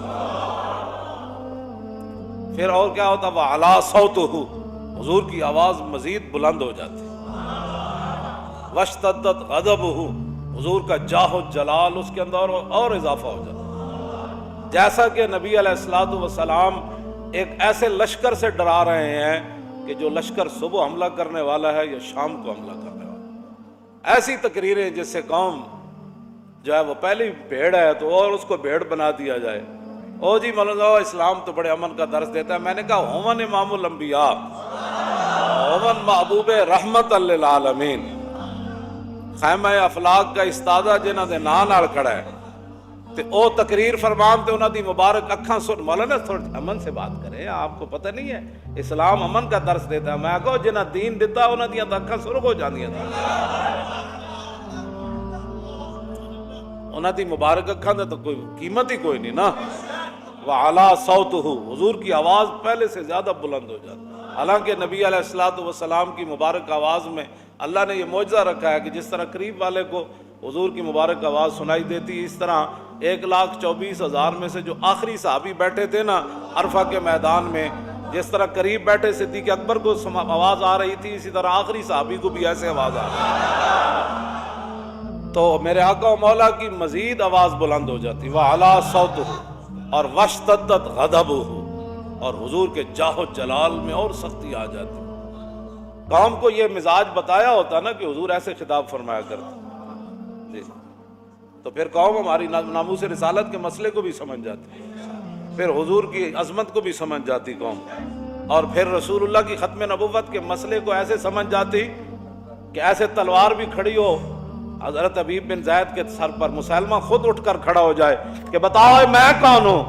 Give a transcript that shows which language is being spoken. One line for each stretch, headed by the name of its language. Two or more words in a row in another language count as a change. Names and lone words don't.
Urdu: پھر اور کیا ہوتا،
Arabic: وعلا صوتہ،
Urdu: حضور کی آواز مزید بلند ہو جاتی،
Arabic: واشتدت غضبہ،
Urdu: حضور کا جاہ و جلال اس کے اندر اور اضافہ ہو جاتا، جیسا کہ نبی
Arabic: علیہ الصلوۃ والسلام
Urdu: ایک ایسے لشکر سے ڈرا رہے ہیں کہ جو لشکر صبح حملہ کرنے والا ہے یا شام کو حملہ کرنے والا ہے۔ ایسی تقریریں جس سے قوم جو ہے وہ پہلی بھیڑ ہے تو اور اس کو بھیڑ بنا دیا جائے. او جی مولانا اسلام تو بڑے امن کا درس دیتا ہے.
Punjabi: میں نے کہا ہومن امام الانبیاء، ہومن محبوب رحمت للعالمین،
Urdu: خیمہ افلاق کا استادہ
Punjabi: جنہاں دے نام نال کھڑا ہے تے او تقریر فرمان تے انہاں دی مبارک اکھاں سن.
Urdu: مولانا تھوڑا امن سے بات کریں، آپ کو پتہ نہیں ہے اسلام امن کا درس دیتا ہے.
Punjabi: میں کہو جنہاں دین دیتا انہاں دیاں اکھاں سرخ ہو جاندیاں، انہاں دی مبارک اکھاں دا تو کوئی قیمت ہی کوئی نہیں نا.
Arabic: وَعَلَىٰ صَوْتُهُ،
Urdu: حضور کی آواز پہلے سے زیادہ بلند ہو جاتی. حالانکہ نبی
Arabic: علیہ السلام
Urdu: کی مبارک آواز میں اللہ نے یہ معجزہ رکھا ہے کہ جس طرح قریب والے کو حضور کی مبارک آواز سنائی دیتی، اس طرح 1,24,000 میں سے جو آخری صحابی بیٹھے تھے نا عرفہ کے میدان میں، جس طرح قریب بیٹھے صدیق اکبر کو آواز آ رہی تھی، اسی طرح آخری صحابی کو بھی ایسے آواز آ رہی تھی. تو میرے آقا و مولا کی مزید آواز بلند ہو جاتی.
Arabic: وَعَلَىٰ صَوْتُهُ، اور وَاشْتَدَّتْ غَضَبُهُ،
Urdu: اور حضور کے جاہ و جلال میں اور سختی آ جاتی. قوم کو یہ مزاج بتایا ہوتا نا کہ حضور ایسے خطاب فرمایا کرتے جی، تو پھر قوم ہماری ناموس رسالت کے مسئلے کو بھی سمجھ جاتی، پھر حضور کی عظمت کو بھی سمجھ جاتی قوم، اور پھر رسول اللہ کی ختم نبوت کے مسئلے کو ایسے سمجھ جاتی کہ ایسے تلوار بھی کھڑی ہو حضرت حبیب بن زید کے سر پر، مسلمہ خود اٹھ کر کھڑا ہو جائے کہ بتاؤ میں کون ہوں.